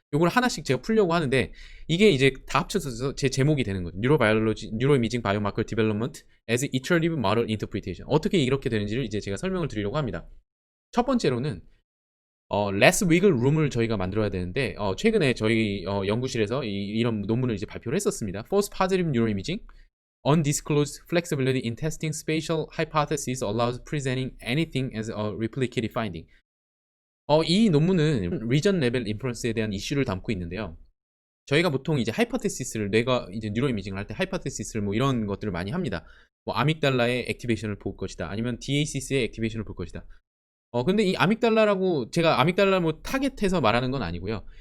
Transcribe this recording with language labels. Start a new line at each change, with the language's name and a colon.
Korean: 요걸 하나씩 제가 풀려고 하는데 이게 이제 다 합쳐서 제 제목이 되는 거죠. 뉴로바이올로지, 뉴로이미징 바이오마커 디벨롭먼트
English: as iterative model interpretation.
Korean: 어떻게 이렇게 되는지를 이제 제가 설명을 드리려고 합니다. 첫 번째로는
English: less wiggle room
Korean: 을 저희가 만들어야 되는데 최근에 저희 연구실에서 이런 논문을 이제 발표를 했었습니다.
English: False positive neuroimaging Undisclosed flexibility in testing spatial hypotheses allows presenting anything as a replicated finding.
Korean: 이 논문은 region level inference에 대한 이슈를 담고 있는데요. 저희가 보통 이제 하이퍼테시스를 뇌가 이제 뉴로이미징을 할 때 하이퍼테시스를 뭐 이런 것들을 많이 합니다. 뭐 아믹달라의 액티베이션을 볼 것이다. 아니면 DACC의 액티베이션을 볼 것이다. 근데 이 아믹달라라고 제가 아믹달라 뭐 타겟해서 말하는 건 아니고요.